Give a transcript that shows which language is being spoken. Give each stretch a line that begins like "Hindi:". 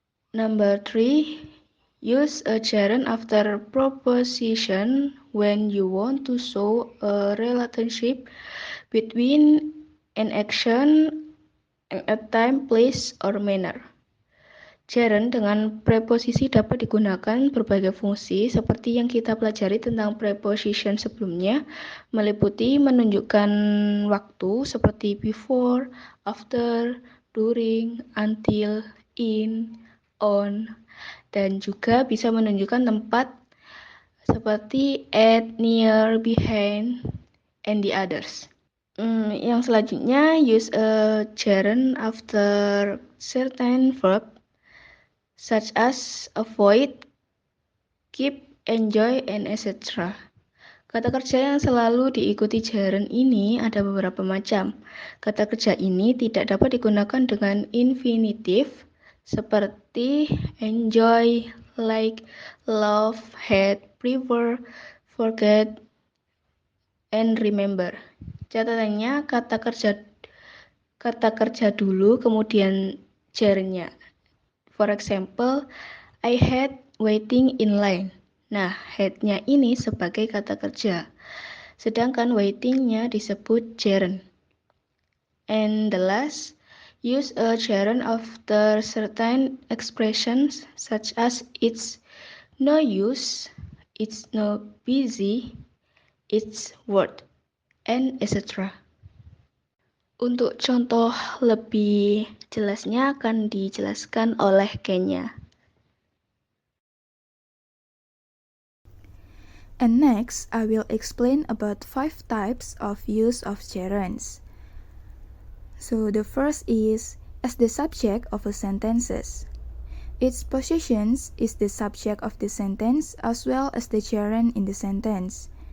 English: Number 3, use a gerund after proposition when you want to show a relationship between an action and a time, place, or manner.
Indonesian: Gerund dengan preposisi dapat digunakan berbagai fungsi seperti yang kita pelajari tentang preposition sebelumnya, meliputi menunjukkan waktu seperti before, after, during, until, in, on, dan juga bisa menunjukkan tempat seperti at, near, behind,
English: and the others.
Indonesian: Yang selanjutnya,
English: use a gerund after certain verb such as avoid, keep, enjoy, and etc.
Indonesian: Kata kerja yang selalu diikuti gerund ini ada beberapa macam. Kata kerja ini tidak dapat digunakan dengan infinitive seperti enjoy, like, love, hate, prefer, forget, and remember. Catatannya kata kerja dulu kemudian gerundnya.
English: For example, I hate waiting in line.
Indonesian: Nah, hate-nya ini sebagai kata kerja. Sedangkan waiting-nya disebut gerund.
English: And the last, use a gerund after certain expressions such as it's no use, it's no busy, it's worth, and etc.
Indonesian: Untuk contoh lebih jelasnya akan dijelaskan oleh Kenya.
English: And next, I will explain about 5 types of use of gerunds. So the first is as the subject of a sentences. Its position is the subject of the sentence as well as the gerund in the sentence.